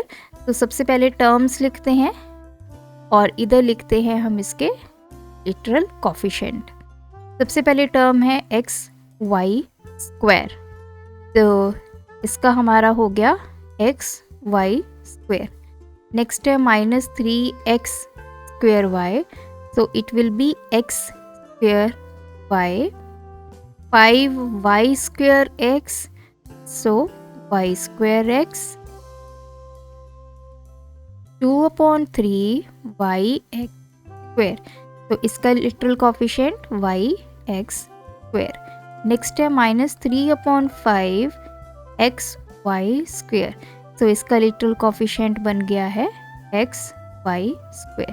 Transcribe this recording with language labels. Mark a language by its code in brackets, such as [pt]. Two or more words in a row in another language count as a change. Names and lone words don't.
[hi] तो सबसे पहले टर्म्स लिखते हैं और इधर लिखते हैं हम इसके [en] literal coefficient. [hi] सबसे पहले टर्म है xy², तो इसका हमारा हो गया xy²। नेक्स्ट है -3x²y, [en] so it will be x² y, 5y² so y² x, [hi] 2/3y(x²), तो इसका [en] literal coefficient [hi] y(x²). नेक्स्ट है -3/5xy², तो इसका [en] literal coefficient [hi] बन गया है xy²।